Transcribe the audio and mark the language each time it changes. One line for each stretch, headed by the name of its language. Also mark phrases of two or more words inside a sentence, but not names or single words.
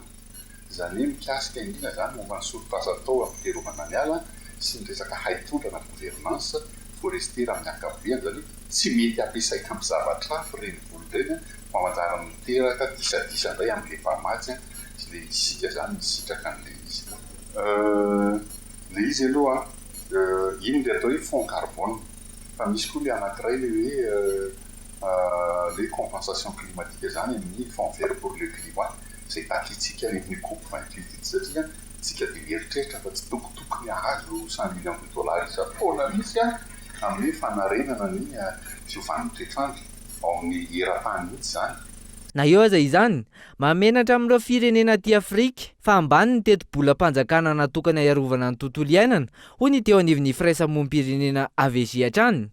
Malagasy: Izany hoe mikasika indrindra izany momba ny solotr'asa atao amin'ny fiarovana ny ala sy ny resaka haitondrana
French: gouvernance forestière
Malagasy: amin'ny ankapobeny, izany hoe tsy mety ampiasaina amin'ny zavatra hafa ireny vola ireny fa manjara miteraka disadisa indray amin'ilay mpamatsy sy ilay isika izany misitraka an'ilay izy. Ilay izy aloha iny ilay atao hoe
French: fond carbone,
Malagasy: fa misy koa ilay anankiray ilay hoe
French: les compensation climatique
Malagasy: izany amin'ny
French: fond vert pour le climat
Malagasy: izay taklitsika amin'ny COP28 ity satria tsika dia mieritreritra fa tsy tokotokony ahazo $100 millions isan-taona mihitsy amin'ny fanarenana ny fiovan'ny toetrandro ao amin'ny eran-tany mihitsy zany. Na eo aza izany, mamenatra amin'ireo firenena aty Afrika fa ambany ny teti-bola-panjakana natokana iarovana ny tontolo iainana, hoy ny teo anivon'ny firaisamonim-pirenena Avezia hatrany.